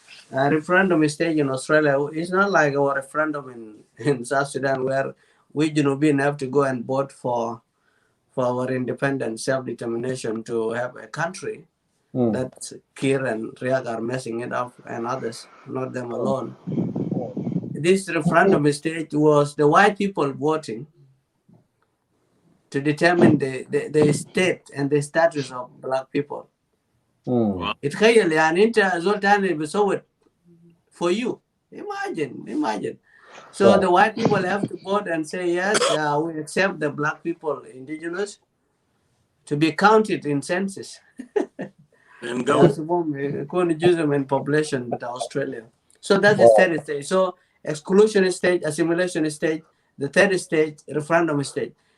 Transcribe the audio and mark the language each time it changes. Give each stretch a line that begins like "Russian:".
English: Referendum stage in Australia is not like our referendum in South Sudan, where we have to go and vote for our independence, self-determination to have a country that Kir and Riek are messing it up, and others, not them alone. This referendum stage was the white people voting to determine the state and the status of black people.
Arabic: تخيل يعني انت زول تاني بيصوت
English: for you. Imagine. So the white people have to vote and say yes, we accept the black people, indigenous, to be counted in census. And go. In population with Australia. So that's the third stage. So exclusion stage, assimilation stage, the third stage, referendum stage.